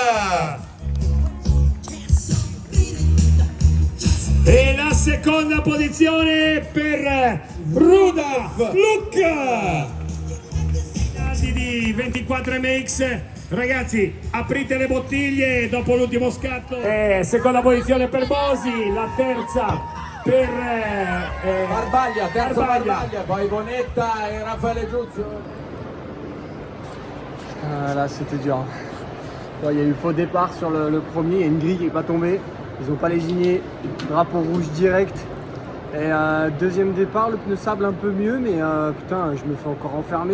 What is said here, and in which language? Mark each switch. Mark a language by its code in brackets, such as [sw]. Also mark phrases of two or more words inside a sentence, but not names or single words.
[it] E la seconda posizione per Rudolf Pluk di 24 MX. Ragazzi, aprite le bottiglie dopo l'ultimo scatto. Seconda posizione per Bosi, la terza per Barbaglia, terzo Barbaglia, poi Bonetta et Raffaele Giuzzo. [fr] Là c'était dur. Bon, il y a eu faux départ sur le premier, il y a une grille qui n'est pas tombée. Ils n'ont pas lésiné, drapeau rouge direct. Et deuxième départ, le pneu sable un peu mieux, mais putain, je me fais encore enfermer.